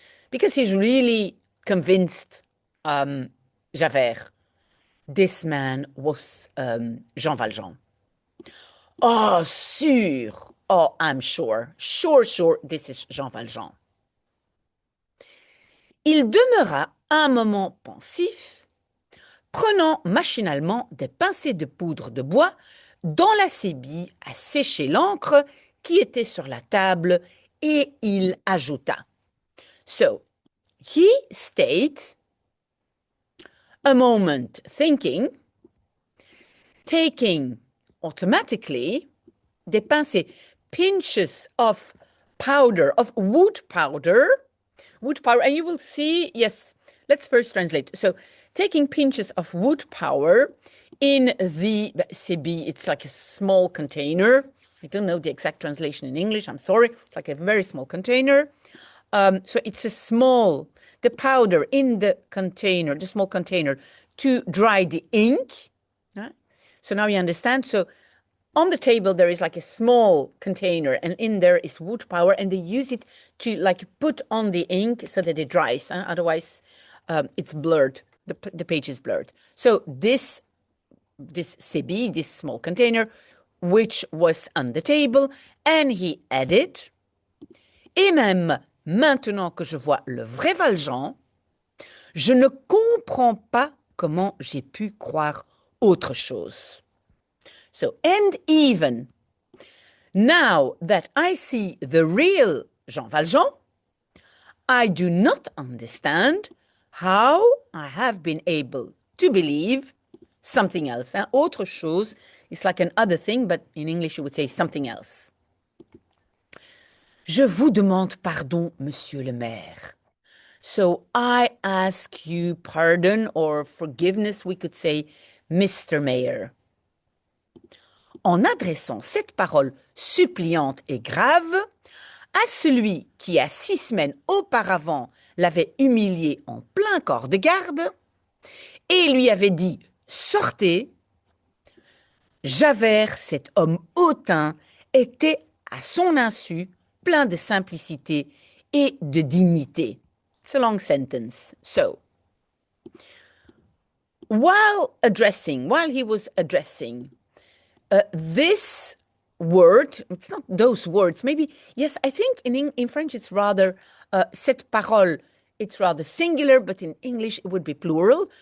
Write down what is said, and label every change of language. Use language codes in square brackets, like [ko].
[en] Because he's really convinced, Javert, this man was Jean Valjean. [fr] Oh, sûr. [en] Oh, I'm sure. Sure, this is Jean Valjean. [fr] Il demeura un moment pensif, prenant machinalement des pincées de poudre de bois dans la sébille à sécher l'encre qui était sur la table, et il ajouta. [en] So, he stayed a moment thinking, taking automatically [fr] des pincées, [en] pinches of powder, of wood powder, and you will see, yes, let's first translate. So, taking pinches of wood powder in the sébille, it's like a small container. I don't know the exact translation in English, I'm sorry. It's like a very small container. So it's the powder in the container, the small container, to dry the ink. So now you understand. So on the table, there is like a small container, and in there is wood powder, and they use it to like put on the ink so that it dries. Otherwise, it's blurred. The page is blurred. So this sébille, this small container, which was on the table, and he added, [fr] et même maintenant que je vois le vrai Valjean, je ne comprends pas comment j'ai pu croire autre chose. [en] So, and even now that I see the real Jean Valjean, I do not understand how I have been able to believe something else. [fr] Autre chose, [en] it's like an other thing, but in English you would say something else. [fr] Je vous demande pardon, monsieur le maire. [en] So I ask you pardon or forgiveness, we could say, Mr. Mayor. [fr] En adressant cette parole suppliante et grave à celui qui, à 6 semaines auparavant, l'avait humilié en plein corps de garde et lui avait dit « Sortez », Javert, cet homme hautain, était à son insu plein de simplicité et de dignité. [en] It's a long sentence. So, while he was addressing this word, it's not those words, maybe, yes, I think in French it's rather [fr] cette parole, [en] it's rather singular, but in English it would be plural.